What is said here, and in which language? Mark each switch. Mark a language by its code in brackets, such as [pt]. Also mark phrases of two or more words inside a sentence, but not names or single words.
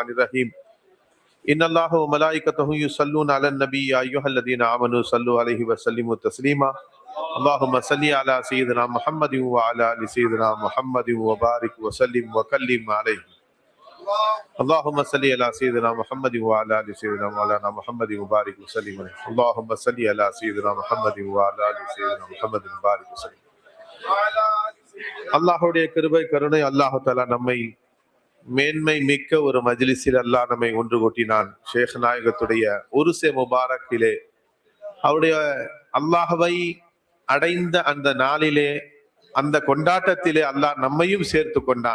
[ar] الرحيم إن الله وملائكته يصلون على النبي يا أيها الذين آمنوا صلوا عليه وسلموا تسليما اللهم صل على سيدنا محمد وعلى آل سيدنا محمد وبارك وسلم وكلم عليه اللهم صل على سيدنا محمد وعلى آل سيدنا مولانا محمد وبارك وسلم عليه اللهم صل على سيدنا محمد وعلى آل سيدنا محمد وبارك وسلم. [ta] அல்லாஹ்வுடைய கிருபை கருணை அல்லாஹ் தஆலா நம்மை மேன்மை மிக்க ஒரு மஜ்லிஸில் அல்லாஹ் நம்மை ஒன்று கூட்டினான். ஷேக் நாயகத்துடைய உருசே முபாரக்கிலே அவருடைய அல்லாஹ்வை அடைந்த அந்த நாளிலே அந்த கொண்டாட்டத்திலே அல்லாஹ் நம்மையும் சேர்த்து கொண்டான்.